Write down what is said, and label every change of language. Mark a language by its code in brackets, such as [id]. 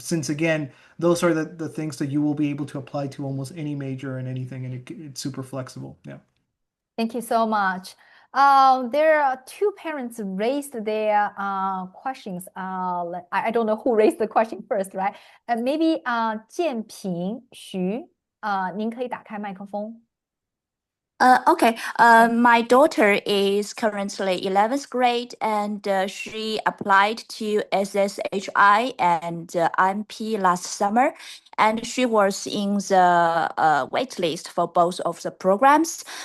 [en] Since again, those are the things that you will be able to apply to almost any major and anything, and it's super flexible. Yeah. Thank you so much. There are two parents raised their questions. I don't know who raised the question first, right? Maybe [zh] 建平徐您可以打开麦克风。 [en] Okay. My daughter is currently 11th grade, and she applied to SSHI and IMP last summer, and she was in the wait list for both of the programs.